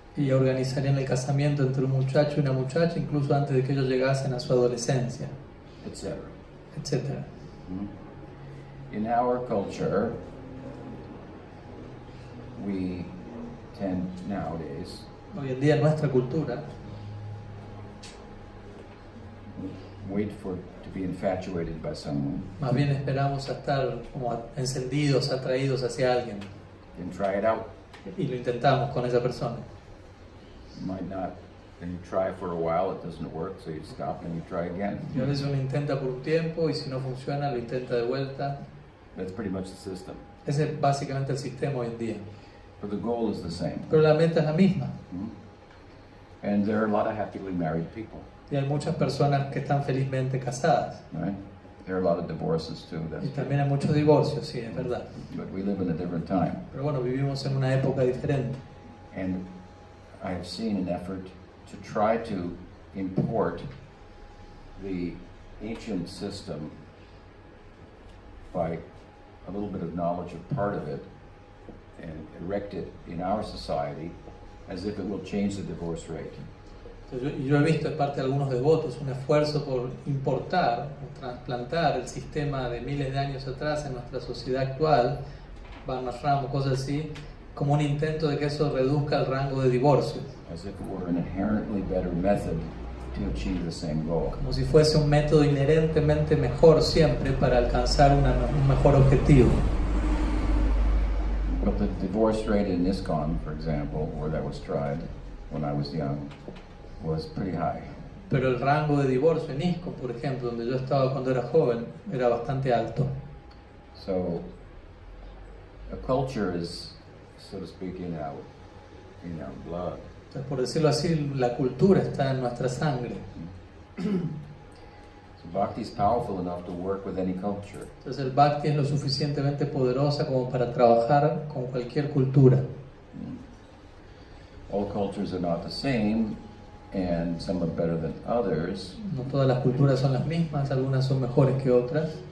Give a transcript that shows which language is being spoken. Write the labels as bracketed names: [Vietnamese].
[Spanish] y organizarían el casamiento entre un muchacho y una muchacha incluso antes de que ellos llegasen a su adolescencia, Etc. etc. [English] In our culture, we tend nowadays [Spanish] Hoy en día en nuestra cultura [English] wait to be infatuated by someone [Spanish] más bien esperamos a estar como encendidos, atraídos hacia alguien, [English] and try it out. [Spanish] y lo intentamos con esa persona. [English] Might not, and you try for a while, it doesn't work, so you stop and you try again. [Spanish] Y a veces uno intenta por un tiempo y si no funciona lo intenta de vuelta. [English] That's pretty much the system. [Spanish] Ese es básicamente el sistema hoy en día. [English] But the goal is the same. [Spanish] Pero la meta es la misma. [English] And there are a lot of happily married people, [Spanish] Y hay muchas personas que están felizmente casadas. [English] right? There are a lot of divorces too, that's [Spanish] Y [English] true. [Spanish] también hay muchos divorcios, sí, es verdad. [English] But we live in a different time. [Spanish] Pero bueno, vivimos en una época diferente. [English] And I have seen an effort to try to import the ancient system by a little bit of knowledge of part of it and erect it in our society as if it will change the divorce rate. [Spanish] Entonces, yo he visto de parte de algunos devotos un esfuerzo por importar o trasplantar el sistema de miles de años atrás en nuestra sociedad actual, Varnashram o cosas así, como un intento de que eso reduzca el rango de divorcio, [English] As if it were an inherently better method to achieve the same goal. [Spanish] como si fuese un método inherentemente mejor siempre para alcanzar un mejor objetivo. [English] But the divorce rate in ISKCON, for example, where that was tried when I was young, was pretty high. [Spanish] Pero el rango de divorcio en ISKCON, por ejemplo, donde yo estaba cuando era joven, era bastante alto. [English] So, a culture is, so to speak, in our blood. [Spanish] Entonces, por decirlo así, la cultura está en nuestra sangre. [English] So bhakti is powerful enough to work with any culture. [Spanish] Entonces el bhakti es lo suficientemente poderosa como para trabajar con cualquier cultura. [English] All cultures are not the same, and some are better than others. [Spanish] No todas las culturas son las mismas, algunas son mejores que otras.